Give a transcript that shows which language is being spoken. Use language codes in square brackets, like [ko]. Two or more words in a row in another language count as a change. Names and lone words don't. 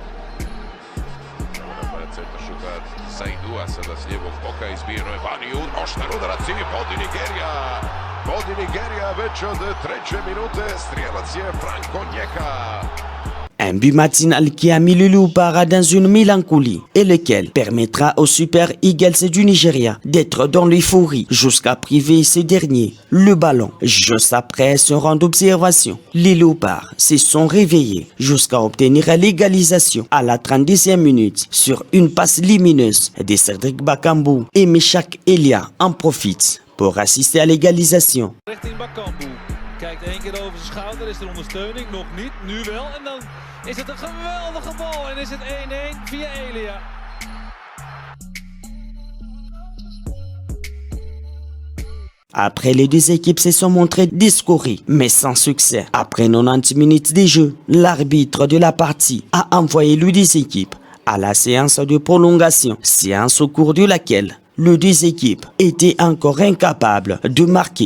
[fr] Un but matinal qui a mis le Léopard dans une mélancolie et lequel permettra aux Super Eagles du Nigeria d'être dans l'euphorie jusqu'à priver ce dernier le ballon. Juste après ce rang d'observation, les Léopards se sont réveillés jusqu'à obtenir l'égalisation à la 32e minute sur une passe lumineuse de Cédric Bakambu et Meshak Elia en profitent pour assister à l'égalisation. [nl] Kijkt 1 keer over zijn schouder, is er ondersteuning? Nog niet, nu wel. En dan is het een geweldige bal en is het 1-1 via Elia. [fr] Après, les deux équipes se sont montrées discourées, mais sans succès. Après 90 minutes de jeu, l'arbitre de la partie a envoyé les deux équipes à la séance de prolongation, séance au cours de laquelle les deux équipes étaient encore incapables de marquer.